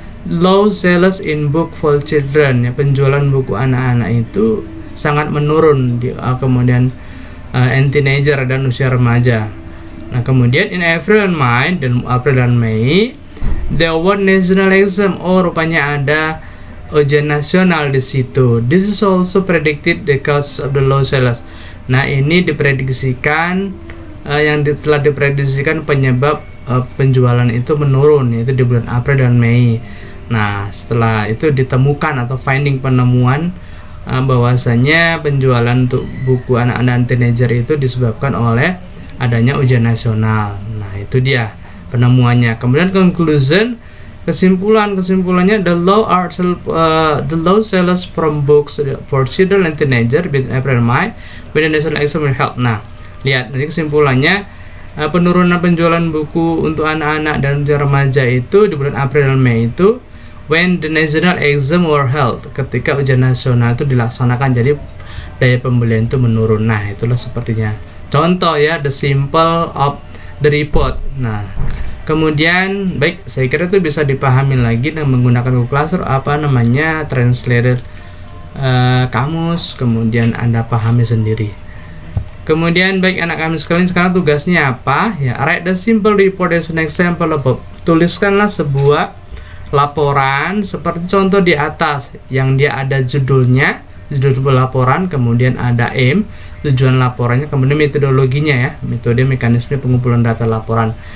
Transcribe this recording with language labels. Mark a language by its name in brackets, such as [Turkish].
[English] Low sales in book for children, [Indonesian] ya, penjualan buku anak-anak itu sangat menurun kemudian teenager dan usia remaja. Nah, kemudian [English] in April and May, [Indonesian] dan April dan Mei, [English] there were national exam. [Indonesian] Oh, rupanya ada ujian nasional di situ. [English] This is also predicted the causes of the low sales. [Indonesian] Nah, ini diprediksikan telah diprediksikan penyebab penjualan itu menurun, yaitu di bulan April dan Mei. Nah, setelah itu ditemukan atau penemuan bahwasanya penjualan untuk buku anak-anak dan teenager itu disebabkan oleh adanya ujian nasional. Nah, itu dia penemuannya. Kemudian kesimpulannya [English] the low sales from books for children and teenager between April and May when the national exam will help. [Indonesian] Nah, lihat dari kesimpulannya, penurunan penjualan buku untuk anak-anak dan remaja itu di bulan April dan Mei itu [English] when the national exam were held, [Indonesian] ketika ujian nasional itu dilaksanakan, jadi daya pembelian itu menurun. Nah, itulah sepertinya contoh, ya, [English] the simple of the report. [Indonesian] Nah, kemudian baik, saya kira itu bisa dipahami lagi dengan menggunakan Google Classroom, translated kamus, kemudian Anda pahami sendiri. Kemudian baik anak kami sekalian, sekarang tugasnya apa, ya? [English] Write the simple report as an example above. [Indonesian] Tuliskanlah sebuah laporan seperti contoh di atas, yang dia ada judul laporan, kemudian ada aim, tujuan laporannya, kemudian metodologinya, ya, metode mekanisme pengumpulan data laporan.